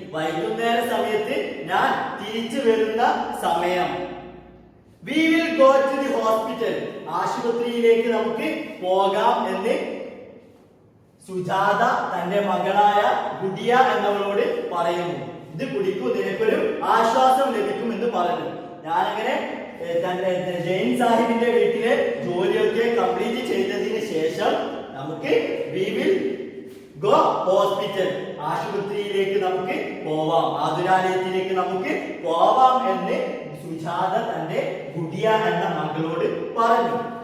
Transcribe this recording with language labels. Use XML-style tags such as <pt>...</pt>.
<ml>വൈകുന്നേര സമയത്ത് ഞാൻ തിരിച്ചു വരുന്ന സമയം.</ml> <en>We will go to the hospital.</en> <ml>ആശുപത്രിയിലേക്ക് നമുക്ക് പോകാം എന്ന് സുജാത തന്റെ മകളായ ഗുഡിയ എന്നവളോട് പറയുന്നു. ഇത് കുടിക്കൂ, നിനക്കൊരു ആശ്വാസം ലഭിക്കും എന്ന് പറഞ്ഞു. ഞാനങ്ങനെ തന്റെ ജെയിൻ സാഹിബിന്റെ വീട്ടിലെ ജോലിയൊക്കെ കംപ്ലീറ്റ് ചെയ്തതിന് ശേഷം നമുക്ക്</ml> <en>we will go hospital,</en> <ml>ആശുപത്രിയിലേക്ക് നമുക്ക് പോവാം, ആതുരാലയത്തിലേക്ക് നമുക്ക് പോവാം എന്ന് സുജാത തന്റെ ഗുഡിയ എന്ന മകളോട് പറഞ്ഞു.</ml>